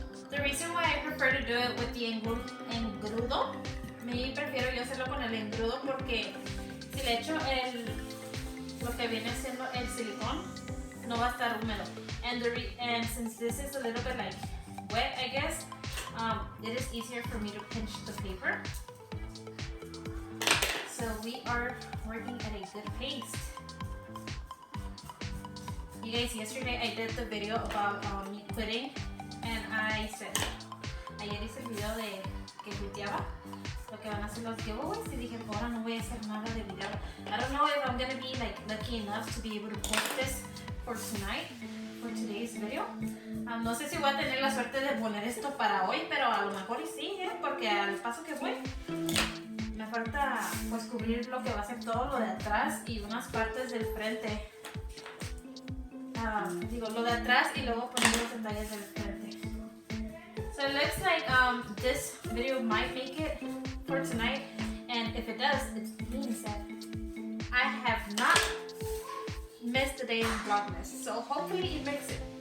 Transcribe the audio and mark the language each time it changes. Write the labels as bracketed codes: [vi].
[en] The reason why I prefer to do it with the engrudo, [es] me prefiero yo hacerlo con el engrudo porque si le echo lo que viene siendo el silicón, no va a estar húmedo. [en] And since this is a little bit like wet, I guess, it is easier for me to pinch the paper. So we are working at a good pace. You guys, yesterday I did the video about me quitting, and I said, [es] ayer hice el video de que juteaba lo que van a hacer los giveaways y dije, por ahora no voy a hacer nada de video. [en] I don't know if I'm gonna be like lucky enough to be able to post this for tonight, for today's video. [es] No sé si voy a tener la suerte de poner esto para hoy, pero a lo mejor y sí, porque al paso que voy me falta pues cubrir lo que va a ser todo lo de atrás y unas partes del frente. Digo, lo de atrás y luego poner los detalles del frente. [en] So it looks like this video might make it for tonight, and if it does, it means that I have not missed a day in Vlogmas. So hopefully it makes it.